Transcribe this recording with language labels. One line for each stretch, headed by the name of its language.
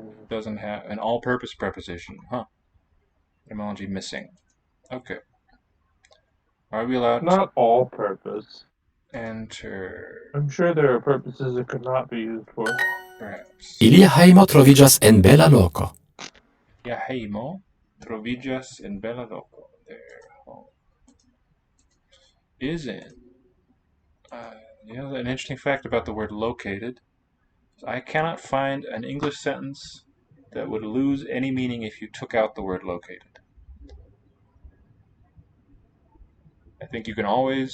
English: Doesn't have an all-purpose preposition. Huh. Etymology missing. Okay. Are we allowed Not all purpose. to enter? I'm sure there are purposes it could not be used for. Perhaps.
Esperanto: Ilia hejmo troviĝas en bela loko. Ja hejmo troviĝas en bela loko.
English: Their home is in. An interesting fact about the word located. I cannot find an English sentence that would lose any meaning if you took out the word located. I think you can always.